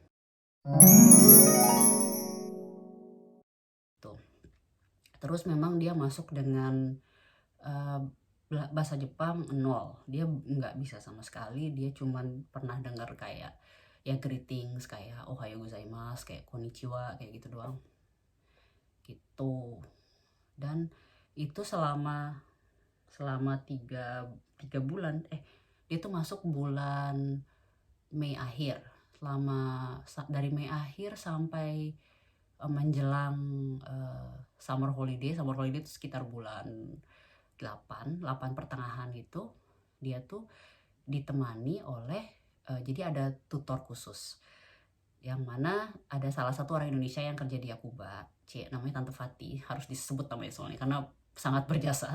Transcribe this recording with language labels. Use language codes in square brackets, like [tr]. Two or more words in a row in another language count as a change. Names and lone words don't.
[id] Tuh. Terus memang dia masuk dengan bahasa Jepang 0. Dia nggak bisa sama sekali. Dia cuman pernah dengar kayak ya greetings, kayak [ja] おはようございます, [id] kayak konnichiwa, kayak gitu doang. Gitu. Dan itu selama 3 bulan, dia tuh masuk bulan Mei akhir. Dari Mei akhir sampai menjelang [en] summer holiday [id] itu sekitar bulan 8 pertengahan gitu, dia tuh ditemani oleh jadi ada tutor khusus, yang mana ada salah satu orang Indonesia yang kerja di Yakuba, namanya Tante Fati, harus disebut namanya soalnya karena sangat berjasa.